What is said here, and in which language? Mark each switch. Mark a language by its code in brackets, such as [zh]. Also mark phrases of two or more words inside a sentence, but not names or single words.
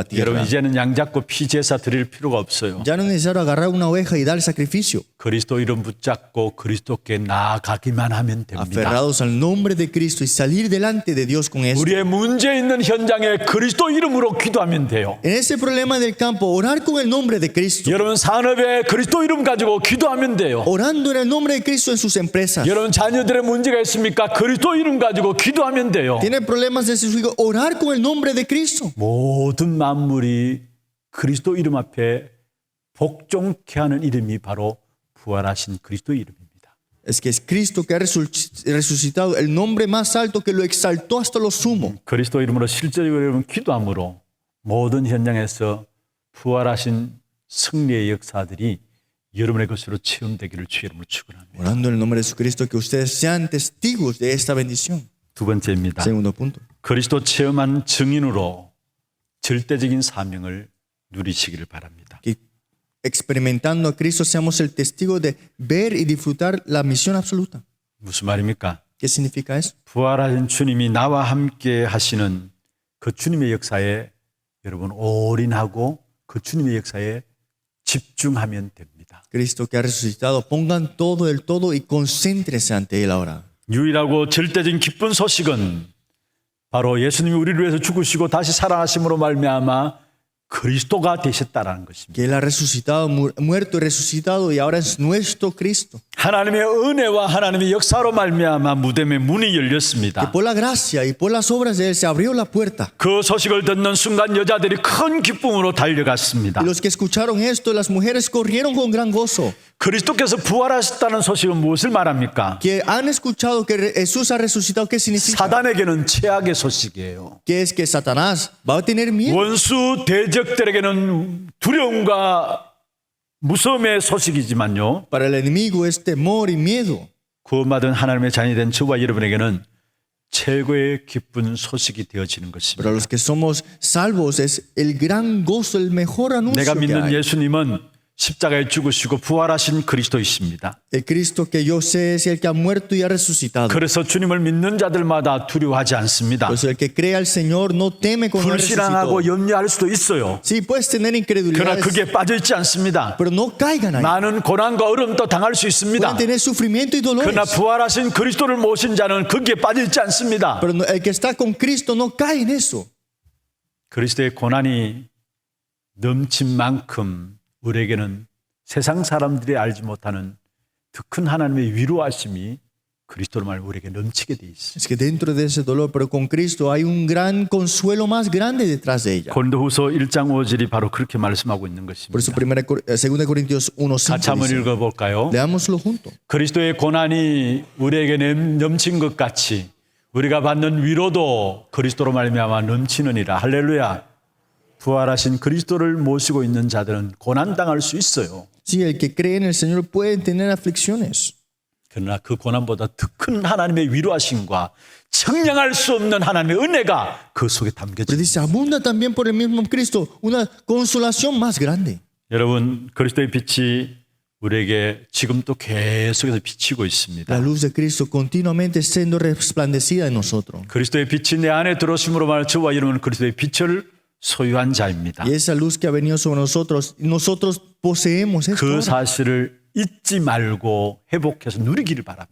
[ko] 여러분 [es] tierra. [ko] 이제는 양 잡고 피 제사 드릴 필요가 없어요. [es] Ya no es necesario agarrar una oveja y dar el sacrificio. [ko] 그리스도 이름 붙잡고 그리스도께 나아가기만 하면 됩니다. [es] Aferrados al nombre de Cristo y salir delante de Dios con eso. [ko] 우리의 문제 있는 현장에 그리스도 이름으로 기도하면 돼요. [es] En ese problema del campo, orar con el nombre de Cristo. [ko] 여러분 산업에 그리스도 이름 가지고 기도하면 돼요. [es] Orando en el nombre de Cristo en sus empresas. [ko] 여러분 자녀들의 문제가 있습니까? 그리스도 이름 가지고 기도하면 돼요. [es] Tiene problemas de sus hijos, orar con el nombre de Cristo. [ko] 모든 만물이 그리스도 이름 앞에 복종케 하는 이름이 바로 부활하신 그리스도 이름입니다. [es] Es que es Cristo que ha resucitado, el nombre más alto que lo exaltó hasta lo sumo. [ko] 그리스도 이름으로 실제적으로 여러분 기도함으로 모든 현장에서 부활하신 승리의 역사들이 여러분의 것으로 체험되기를 주의 이름으로 축원합니다. [es] Orando en el nombre de Jesucristo, que ustedes sean testigos de esta bendición. [ko] 두 번째입니다. [es] Segundo punto. [ko] 그리스도 체험한 증인으로 절대적인 사명을 누리시기를 바랍니다. [es] Que experimentando a Cristo seamos el testigo de ver y disfrutar la misión absoluta. [ko] 무슨 말입니까? [es] ¿Qué significa eso? [ko] 부활하신 주님이 나와 함께 하시는 그 주님의 역사에 여러분 올인하고 그 주님의 역사에 집중하면 됩니다. [es] Cristo que ha resucitado, pongan todo el todo y concéntrense ante Él ahora. [ko] 유일하고 절대적인 기쁜 소식은 바로 예수님이 우리를 위해서 죽으시고 다시 살아나심으로 말미암아 그리스도가 되셨다라는 것입니다. [es] Que Él ha resucitado, muerto y resucitado y ahora es nuestro Cristo. [ko] 하나님의 은혜와 하나님의 역사로 말미암아 무덤의 문이 [es] Que [ko] 열렸습니다. [es] por la gracia y por las obras de Él se abrió la puerta. [ko] 그 소식을 듣는 순간 여자들이 큰 기쁨으로 달려갔습니다. [es] Y los que escucharon esto, las mujeres corrieron con gran gozo. [ko] 그리스도께서 부활하셨다는 소식은 무엇을 말합니까? [es] Que han escuchado que Jesús ha resucitado, ¿qué significa? [ko] 사단에게는 최악의 소식이에요. [es] Que es que Satanás va a tener miedo. [ko] 원수 대적들에게는 두려움과 무서움의 소식이지만요. [es] Para el enemigo es temor y miedo. [ko] 구원받은 하나님의 자녀이 된 저와 여러분에게는 최고의 기쁜 소식이 되어지는 [es] Pero a [ko] 것입니다. [es] los que somos salvos es el gran gozo, el mejor anuncio [ko] 내가 [es] que [ko] 믿는 [es] hay. [ko] 예수님은 십자가에 죽으시고 부활하신 그리스도이십니다. [es] El Cristo que yo sé es el que ha muerto y ha resucitado. [ko] 그래서 주님을 믿는 자들마다 두려워하지 않습니다. [es] Por eso el que cree al Señor no teme cuando ha [ko] 불신앙하고 [es] resucitado. [ko] 염려할 수도 있어요. [es] Sí, puedes tener [ko] 그러나 [es] incredulidad, [ko] 그게 빠져있지 않습니다. [es] pero no caigan ahí. [ko] 많은 고난과 어려움도 당할 수 있습니다. [es] Pueden tener sufrimiento y dolores. [ko] 그러나 부활하신 그리스도를 모신 자는 거기에 빠져있지 않습니다. [es] Pero el que está con Cristo no cae en eso. [ko] 그리스도의 고난이 넘친 만큼 우리에게는 세상 사람들이 알지 못하는 더 큰 하나님의 위로하심이 그리스도로 말하면 우리에게 넘치게 돼 있어요. [es] Es que dentro de ese dolor, pero con Cristo hay un gran consuelo más grande detrás de ella. [ko] 고린도후서 1장 5절이 바로 그렇게 말씀하고 있는 [es] Por eso [ko] 것입니다. [es] 2 Corintios 1:5 [ko] 같이 한번 [es] dice, [ko] 읽어볼까요? [es] leámoslo junto. [ko] 그리스도의 고난이 우리에게 넘친 것 같이 우리가 받는 위로도 그리스도로 말미암아 넘치느니라. 할렐루야. 부활하신 그리스도를 모시고 있는 자들은 고난당할 수 있어요. [es] Sí, el que cree en el Señor puede tener aflicciones. [ko] 그러나 그 고난보다 더 큰 하나님의 위로하심과 청량할 수 없는 하나님의 은혜가 그 속에 [es] Pero [ko] 담겨져 있습니다. [es] dice, abunda también por el mismo Cristo una consolación más grande. [ko] 여러분, 그리스도의 빛이 우리에게 지금 또 계속해서 비치고 있습니다. [es] La luz de Cristo continuamente siendo resplandecida en nosotros. [ko] 그리스도의 빛이 내 안에 들어오심으로 말하는 저와 여러분은 그리스도의 빛을 소유한 자입니다. [es] Y esa luz que ha venido sobre nosotros, nosotros poseemos esto. [ko] 그 [es] ahora. [ko] 사실을 잊지 말고 회복해서 누리기를 바랍니다.